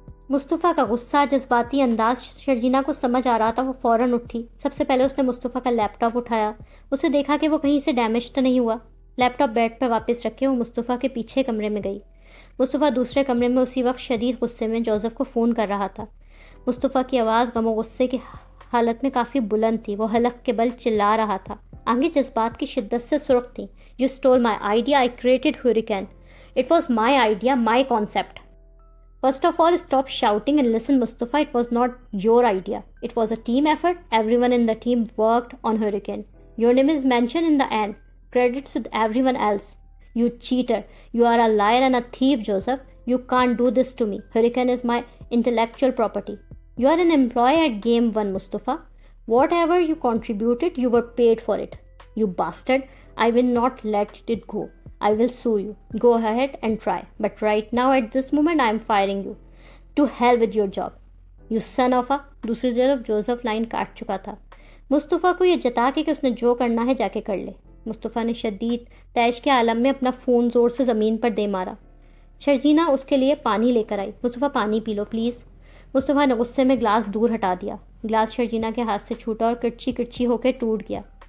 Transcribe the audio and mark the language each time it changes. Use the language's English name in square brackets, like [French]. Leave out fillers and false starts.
[Urdu] مصطفیٰ کا غصہ، جذباتی انداز شرجینا کو سمجھ آ رہا تھا، وہ فوراً اٹھی۔ سب سے پہلے اس نے مصطفیٰ کا لیپ ٹاپ اٹھایا، اسے دیکھا کہ وہ کہیں سے ڈیمیج تو نہیں ہوا۔ لیپ ٹاپ بیڈ پر واپس رکھے وہ مصطفیٰ کے پیچھے کمرے میں گئی۔ مصطفیٰ دوسرے کمرے میں اسی وقت شدید غصے میں جوزف کو فون کر رہا تھا۔ مصطفیٰ کی آواز غم و غصے کی حالت میں کافی بلند تھی، وہ حلق کے بل چلا رہا تھا، آنکھیں جذبات کی شدت سے سرخ تھیں۔ [English] You stole my idea, I created Hurricane. It was my idea, my concept. First of all, stop shouting and listen, Mustafa. It was not your idea. It was a team effort. Everyone in the team worked on Hurricane. Your name is mentioned in the end. Credits with everyone else. You cheater. You are a liar and a thief, Joseph. You can't do this to me. Hurricane is my intellectual property. You are an employee at Game 1, Mustafa. Whatever you contributed, you were paid for it. You bastard. I will not let it go. I will sue you. Go ahead and try. But right now, at this moment, I am firing you. To hell with your job. You son of a... [Urdu] دوسری طرف Joseph line کاٹ چکا تھا، مصطفیٰ کو یہ جتا کہ اس نے جو کرنا ہے جا کے کر لے۔ مصطفیٰ نے شدید طیش کے عالم میں اپنا فون زور سے زمین پر دے مارا۔ شرجینا اس کے لیے پانی لے کر آئی۔ مصطفیٰ پانی پی لو پلیز۔ مصطفیٰ نے غصے میں گلاس دور ہٹا دیا۔ گلاس شرجینا کے ہاتھ سے چھوٹا اور کڑچی کڑچی ہو کے ٹوٹ گیا۔